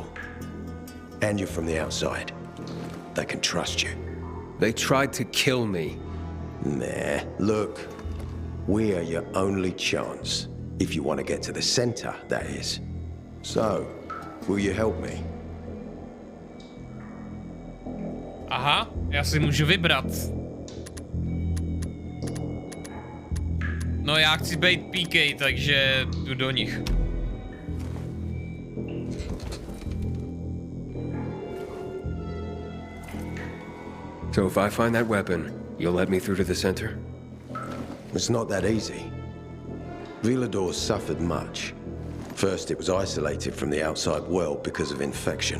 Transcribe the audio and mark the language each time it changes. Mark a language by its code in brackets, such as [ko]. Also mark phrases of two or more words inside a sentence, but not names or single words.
[en] And you're from the outside. They can trust you. They tried to kill me. Nah, look. We are your only chance. If you want to get to the center, that is. So, will you help me? [cs] Aha, já si můžu vybrat. No já chci být PK, takže jdu do nich. [en] So if I find that weapon, you'll let me through to the center? It's not that easy. Villador's suffered much. First, it was isolated from the outside world because of infection.